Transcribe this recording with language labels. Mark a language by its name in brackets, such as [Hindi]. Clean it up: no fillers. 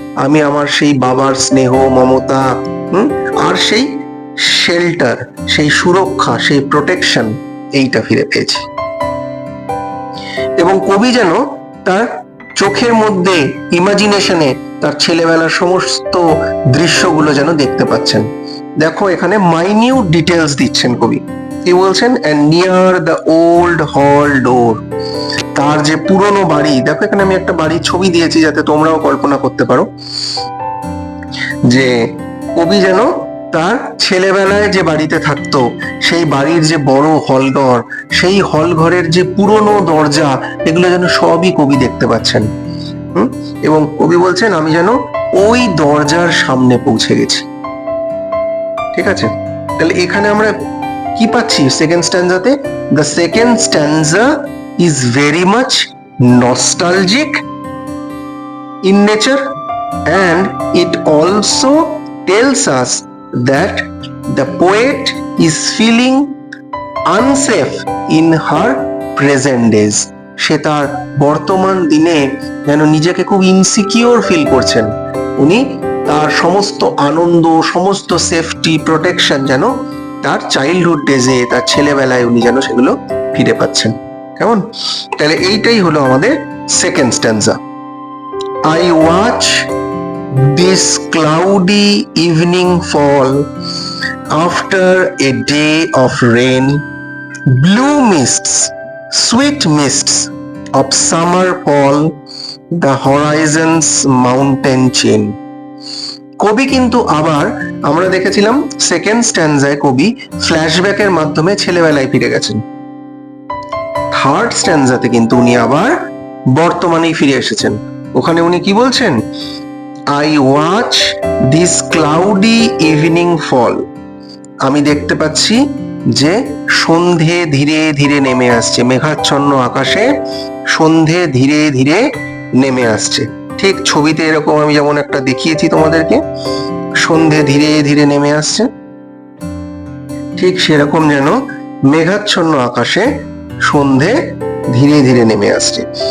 [Bangla] আমি আমার সেই বাবার স্নেহ মমতা, আর সেই শেল্টার, সেই সুরক্ষা, সেই প্রোটেকশন, এইটা ফিরে পেয়েছি। এবং কবি যেন তার চোখের মধ্যে ইমাজিনেশনে তার ছেলেবেলার সমস্ত দৃশ্যগুলো যেন দেখতে পাচ্ছেন। দেখো এখানে মাইনিউট ডিটেলস দিচ্ছেন কবি। কি বলছেন? [English] and near the old hall door. [Bangla] তার যে পুরনো বাড়ি, দেখো এখানে আমি একটা বাড়ির ছবি দিয়েছি যাতে তোমরাও কল্পনা করতে পারো যে কবি যেন তার ছেলেবেলায় যে বাড়িতে থাকতো সেই বাড়ির যে বড় হলঘর, সেই হলঘরের যে পুরনো দরজা, এগুলো যেন সবই কবি দেখতে পাচ্ছেন। এবং কবি বলছেন আমি যেন ওই দরজার সামনে পৌঁছে গেছি। ঠিক আছে, তাহলে এখানে আমরা কি পাচ্ছি second স্ট্যান্জাতে? [English] The second stanza is very much nostalgic in nature and it also tells us that the poet is feeling unsafe in her present days. [Bangla] সে তার বর্তমান দিনে যেন নিজেকে খুব ইনসিকিউর ফিল করছেন। উনি তার সমস্ত আনন্দ, সমস্ত সেফটি, প্রোটেকশন যেন তার চাইল্ডহুড ডেজে, তার ছেলেবেলায় উনি যেন সেগুলো ফিরে পাচ্ছেন। কেমন? তাহলে এইটাই হলো আমাদের second স্ট্যান্জা। [English] I watch this cloudy evening fall after a day of rain, blue mists, sweet mists of summer fall the horizon's mountain chain. [Bangla] কবি কিন্তু আবার, আমরা দেখেছিলাম সেকেন্ড স্ট্যান্জায় কবি ফ্ল্যাশব্যাকের মাধ্যমে ছেলেবেলায় ফিরে গেছেন। থার্ড স্ট্যান্জাতে কিন্তু উনি আবার বর্তমানেই ফিরে এসেছেন। ওখানে উনি কি বলছেন? [English] I watch this cloudy evening fall. [Bangla] আমি দেখতে পাচ্ছি যে সন্ধে ধীরে ধীরে নেমে আসছে, মেঘাচ্ছন্ন আকাশে সন্ধে ধীরে ধীরে নেমে আসছে। ঠিক ছবিতে এরকম আমি যেমন একটা দেখিয়েছি তোমাদেরকে, সন্ধে ধীরে ধীরে নেমে আসছে, ঠিক সেরকম যেন মেঘাচ্ছন্ন আকাশে সন্ধে ধীরে ধীরে নেমে আসছে।